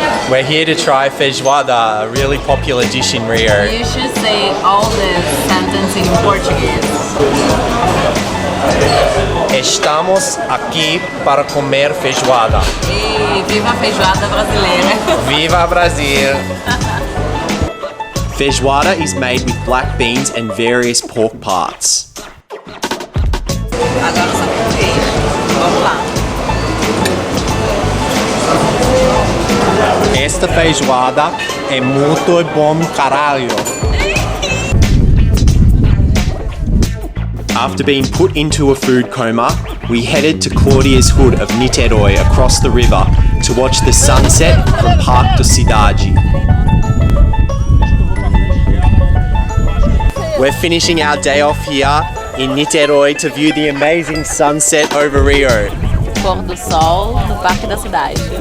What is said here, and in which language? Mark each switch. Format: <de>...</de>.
<en>We're here to try feijoada, a really popular dish in Rio. You should say all the sentence in Portuguese.</en> <pt>Estamos aqui para comer feijoada. E viva a feijoada brasileira. Viva Brasil!</pt> <en>Feijoada is made with black beans and various pork parts.</en> <pt>Agora só português. Vamos lá. Esta feijoada é muito bom, caralho.</pt> <en>After being put into a food coma, we headed to Claudia's hood of Niterói across the river to watch the sunset from Parque da Cidade. We're finishing our day off here in Niterói to view the amazing sunset over Rio.</en> <pt>Pôr do sol no Parque da Cidade.</pt>